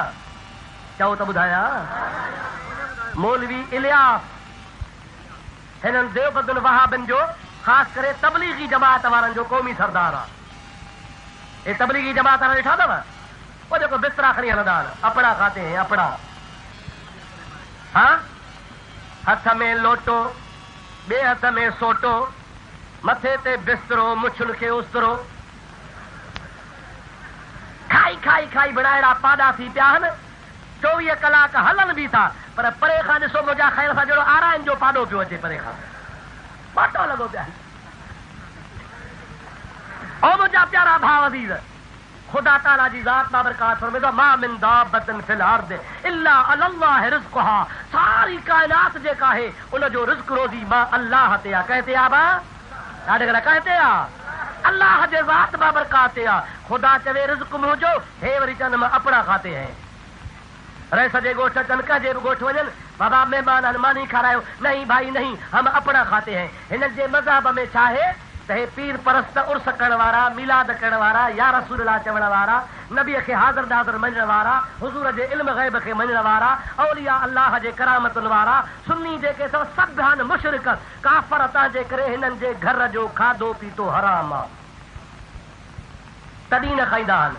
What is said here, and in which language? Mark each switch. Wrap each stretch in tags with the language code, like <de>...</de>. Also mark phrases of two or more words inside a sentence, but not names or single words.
<sd>चओ त ॿुधायां। मौलवी इलियास, हिननि देवबंदुनि वहाबिन जो, ख़ासि करे तबलीगी जमात वारनि जो क़ौमी सरदार आहे। हे तबलीगी जमात वारा ॾिठा अथव? वो जेको बिस्तरा खणी हलंदा आहिनि,</sd> <ur>اپڑا کھاتے ہیں اپڑا.</ur> <sd>हाँ, हथ में लोटो, ॿिए हथ में सोटो, मथे ते बिस्तरो, मुछुनि खे उस्तरो, खाई खाई खाई बिड़ाइड़ा पादा थी पिया आहिनि। 24 कलाक हलनि बि था, पर परे खां ॾिसो मुंहिंजा ख़ैर सां जहिड़ो आराइन जो पाडो पियो अचे, परे खां पाटो लॻो पिया। ओ मुंहिंजा प्यारा भाउ अज़ीज़, ख़ुदा ताला जी ज़ात बाबरकात फरमाए थो,</sd> <ar>ما من دابة في الأرض إلا الله رزقها.</ar> <sd>सारी कायनात जेका आहे उनजो रिज़्क़ रोज़ी मां अल्लाह ते आहे। कहते आ बा ॾाढे घर कहते आ अल्लाह जे ज़ात बाबरकात ते आहे। ख़ुदा चवे रिज़्क़ मुंहिंजो, हे वरी चवनि मां</sd> <ur>اپنا کھاتے ہیں.</ur> <sd>रहे सॼे ॻोठ अचनि, कंहिंजे बि ॻोठ वञनि, बाबा महिमान मानी खारायो,</sd> <ur>نہیں بھائی نہیں، ہم اپنا کھاتے ہیں.</ur> <sd>हिननि जे मज़हब में छा आहे त हे पीर परस्त उर्स करण वारा, मिलाद करण वारा,</sd> <ar>يا رسول الله</ar> <sd>चवण वारा, नबीअ खे हाज़िर नाज़िर मञण वारा, हुज़ूर जे इल्म ग़ैब खे मञण वारा, औलिया अल्लाह जे करामतुनि वारा, सुन्नी जेके सभु आहिनि मुशरिक काफ़र, तव्हांजे करे हिननि जे घर जो खाधो पीतो हराम आहे, तॾहिं न खाईंदा आहिनि।</sd>